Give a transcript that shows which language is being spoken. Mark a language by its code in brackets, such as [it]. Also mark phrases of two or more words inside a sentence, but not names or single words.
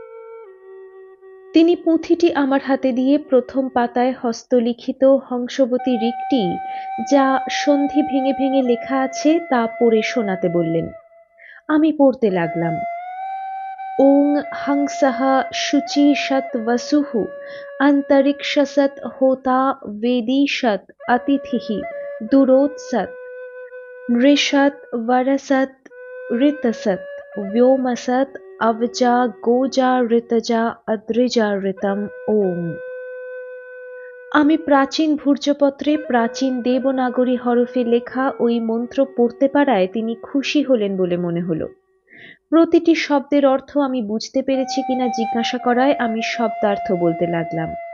[bn] তিনি পুঁথিটি আমার হাতে দিয়ে প্রথম পাতায় হস্তলিখিত হংসবতী ঋকটি, যা সন্ধি ভেঙে ভেঙে লেখা আছে, তা পড়ে শোনাতে বললেন। আমি পড়তে লাগলাম। [sa] ওং হংসঃ শুচিষৎ বসুঃ অন্তরিক্ষসৎ হোতা वेदिषत् अतिथिः दूरोत्सत् नृषत् वरसत् ऋतसत् व्योमसत् अवजा गोजा ऋतजा अद्रिजा ऋतम ওম। [bn] আমি প্রাচীন ভূর্জপত্রে প্রাচীন দেবনাগরী হরফে লেখা ওই মন্ত্র পড়তে পারায় তিনি খুশি হলেন বলে মনে হলো। প্রতিটি শব্দের অর্থ আমি বুঝতে পেরেছি কিনা জিজ্ঞাসা করায় আমি শব্দার্থ বলতে লাগলাম।